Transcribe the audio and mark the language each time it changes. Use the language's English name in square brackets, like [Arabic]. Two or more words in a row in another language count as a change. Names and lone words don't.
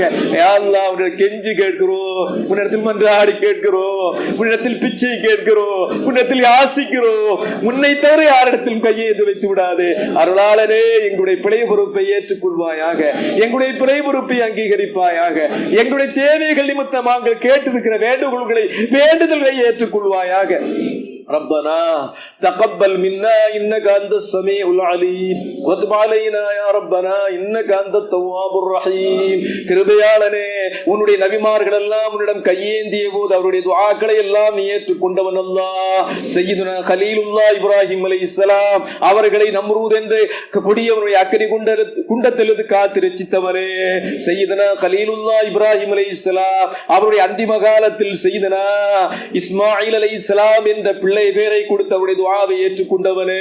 [Tamil] யா அல்லாஹ், உன்னுடைய கெஞ்சி கேட்கிறோம், உன்னிடத்தில் மன்றாடி கேட்கிறோம், உன்னிடத்தில் பிச்சை கேட்கிறோம், உன்னிடத்தில் யாசிக்கிறோம். உன்னை தவிர யாரிடத்திலும் கையை வைத்து விடாது. அருளாளனே, எங்களுடைய பிழை பொறுப்பை ஏற்றுக்கொள்வாயாக, எங்களுடைய பிழை பொறுப்பை அங்கீகரிப்பாயாக, எங்களுடைய தேவைகள் நிமித்தம் நாங்கள் கேட்டிருக்கிற வேண்டுதல்களை ஏற்றுக்கொள்வாயாக. [Arabic] ربنا تقبل منا إنك أنت السميع العليم وتب علينا يا ربنا إنك أنت التواب الرحيم. [Tamil] கிருபையாளனே, உன்னுடைய நபிமார்கள் எல்லாம் உன்னிடம் கையேந்திய போது அவருடைய துஆக்களை எல்லாம் நீ ஏற்றுக்கொண்டவன் அல்லாஹ். சய்யிதுனா கலீலுல்லாஹ் இப்ராஹிம் அலைஹிஸ்ஸலாம் அவர்களை நம்ரூத் என்று கொடியவனுடைய அக்கறை குண்டத்திலிருந்து காத்து ரட்சித்தவரே. சய்யிதுனா கலீலுல்லாஹ் இப்ராஹிம் அலைஹிஸ்ஸலாம் அவருடைய அந்திம காலத்தில் சய்யிதுனா இஸ்மாயில் அலைஹிஸ்ஸலாம் என்ற பிள்ளை பேரை கொடுத்தவருடைய துஆவை ஏற்றுக்கொண்டவனே.